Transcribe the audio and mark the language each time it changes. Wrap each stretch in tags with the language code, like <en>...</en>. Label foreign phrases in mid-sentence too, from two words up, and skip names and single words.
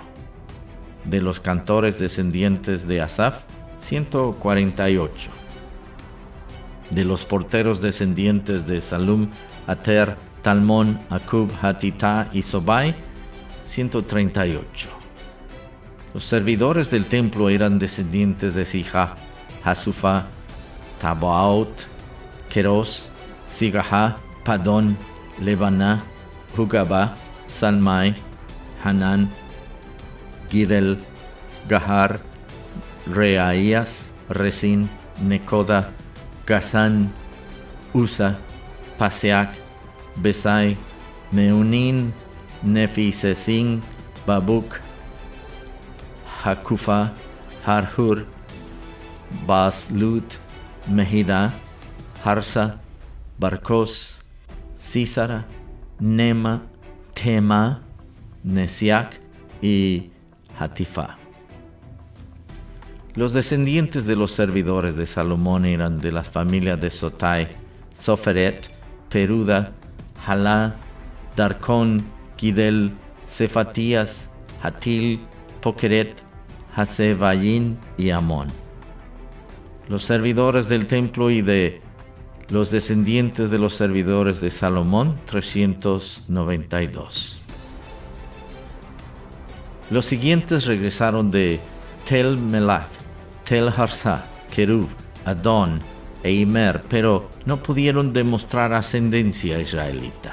<es>De los cantores descendientes de Asaf, 148. De los porteros descendientes de Salum, Ater, Talmón, Acub, Hatitá y Sobai, 138. Los servidores del templo eran descendientes de Sija, Hasufa, Tabaot, Keros, Sigahá, Padón, Lebaná, Hugabá, Salmai, Hanán, Gidel, Gahar, Reaías, Resín, Necoda, Gazán, Usa, Paseac, Besai, Meunín, Nefi-Sesin, Babuc, Hakufa, Harhur, Baslut, Mehida, Harsa, Barcos, Sísara, Nema, Tema, Nesiac y Hatifa. Los descendientes de los servidores de Salomón eran de las familias de Sotai, Soferet, Peruda, Halá, Darcón, Gidel, Cefatías, Hatil, Pokeret, Hasebayin y Amón. Los servidores del templo y de los descendientes de los servidores de Salomón, 392. Los siguientes regresaron de Tel Melach, Tel Harsá, Kerub, Adón e Imer, pero no pudieron demostrar ascendencia israelita.</es>